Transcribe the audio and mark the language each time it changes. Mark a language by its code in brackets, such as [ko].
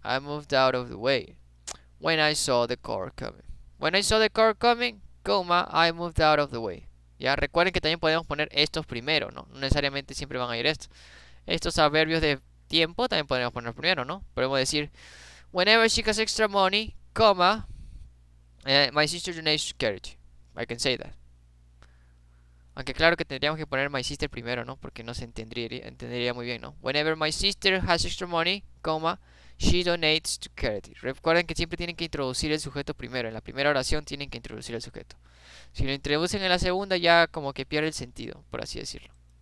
[en] I moved out of the way when I saw the car coming. When I saw the car coming, coma, I moved out of the way. [es] Ya recuerden que también podemos poner estos primero, ¿no? No necesariamente siempre van a ir estos. Estos adverbios de tiempo también podemos poner primero, ¿no? Podemos decir, [en] whenever she has extra money, coma, my sister donates to charity. I can say that. [es] Aunque claro que tendríamos que poner [en] my sister [es] primero, ¿no? Porque no se entendería muy bien, ¿no? [en] Whenever my sister has extra money, coma, she donates to charity. [es] Recuerden que siempre tienen que introducir el sujeto primero. En la primera oración tienen que introducir el sujeto. Si lo introducen en la segunda ya como que pierde el sentido, por así decirlo.